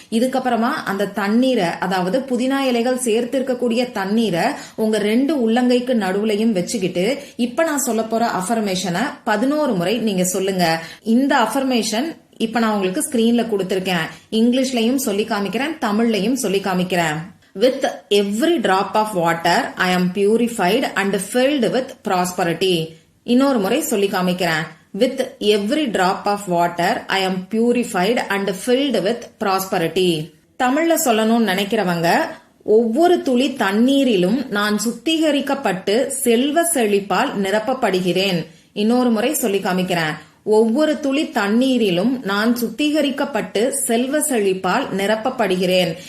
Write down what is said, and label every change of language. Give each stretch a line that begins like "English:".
Tamil: இதுக்கப்புறமா அந்த தண்ணீரை, அதாவது புதினா இலைகள் சேர்த்திருக்கக்கூடிய தண்ணீரை உங்க 2 உள்ளங்கைக்கு நடுவுலையும் வச்சுக்கிட்டு இப்ப நான் சொல்ல போற அஃபர்மேஷனை 11 முறை நீங்க சொல்லுங்க. இந்த அஃபர்மேஷன் இப்ப நான் உங்களுக்கு ஸ்கிரீன்ல கொடுத்திருக்கேன். இங்கிலீஷ்லயும் சொல்லி காமிக்கிறேன், தமிழ்லயும் சொல்லி காமிக்கிறேன்.
English: With every drop of water, I am purified and filled with prosperity.
Tamil: இன்னொரு முறை சொல்லி காமிக்கிறேன்.
English: With every drop of water, I am purified and filled with prosperity.
Tamil: தமிழ்ல சொல்லணும்னு நினைக்கிறவங்க, ஒவ்வொரு துளி தண்ணீரிலும் நான் சுத்திகரிக்கப்பட்டு செல்வ செழிப்பால் நிரப்பப்படுகிறேன். இன்னொரு முறை சொல்லி காமிக்கிறேன். ஒவ்வொரு துளி தண்ணீரிலும் நான் சுத்திகரிக்கப்பட்டு செல்வ செழிப்பால் நிரப்பப்படுகிறேன்.